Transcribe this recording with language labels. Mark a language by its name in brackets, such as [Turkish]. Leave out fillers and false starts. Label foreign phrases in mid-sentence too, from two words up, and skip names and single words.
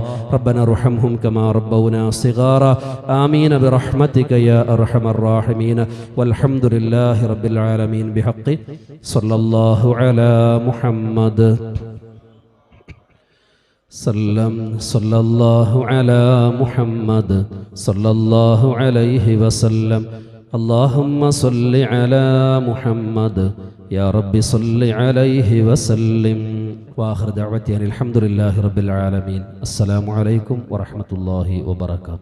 [Arabic] ربنا ارحمهم كما ربونا صغارا. آمين برحمتك يا أرحم الراحمين. والحمد لله رب العالمين بحق صلى الله على محمد صلى الله على محمد صلى الله عليه وسلم. اللهم صل على محمد يا رب صل عليه وسلم. وآخر دعوتي أن الحمد لله رب العالمين. السلام عليكم ورحمة الله وبركاته.